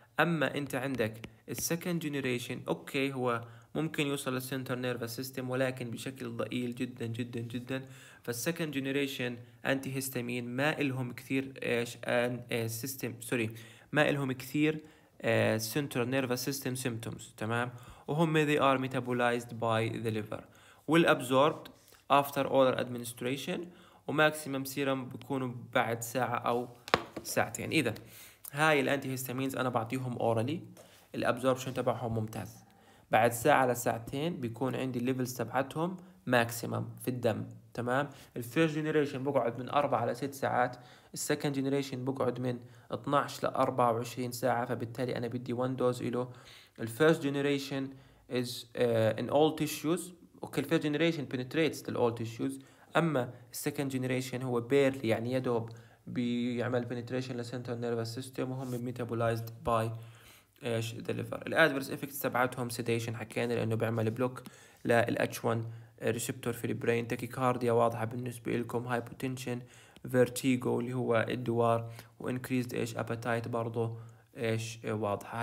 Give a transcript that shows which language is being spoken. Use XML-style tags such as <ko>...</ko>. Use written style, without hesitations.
<ar>اما انت عندك السكند جنريشن اوكي هو ممكن يوصل للسنترال نيرفس سيستم ولكن بشكل ضئيل جدا جدا جدا. فالسكند جنريشن انتي هيستامين ما إلهم كثير ايش ان سيستم سوري ما إلهم كثير central nervous system symptoms. تمام.</ar> <en>وهم they are metabolized by the liver والabsorbed after oral administration وماكسيمم سيرم بيكونوا</en> <ar>بعد ساعة أو ساعتين. إذا هاي الأنتي هيستامينز أنا بعطيهم اورالي، الابزوربشن تبعهم ممتاز. بعد ساعة لساعتين بيكون عندي الليفلز تبعتهم ماكسيمم في الدم. تمام. الفيرست جنريشن بقعد من 4 ل 6 ساعات، السكند جنريشن بقعد من 12 ل 24 ساعة، فبالتالي أنا بدي 1 دوز إله.</ar> <en>الفيرست generation is in all tissues.</en> <ar>اوكي الفيرست جنريشن</ar> <en>penetrates to all tissues،</en> <ar>اما السكند جنريشن هو barely يعني يدوب بيعمل penetration للسنترال نيرفس سيستم وهم</ar> <en>metabolized by</en> <ar>ايش the liver. الادفيرس افكتس تبعتهم sedation حكينا لانه بيعمل بلوك للاتش 1 ريسبتور في البرين، تاكيكارديا واضحه بالنسبه لكم، هايبوتنشن، فيرتيجو اللي هو الدوار، وانكريزد ايش ابيتايت برضه ايش واضحه.</ar>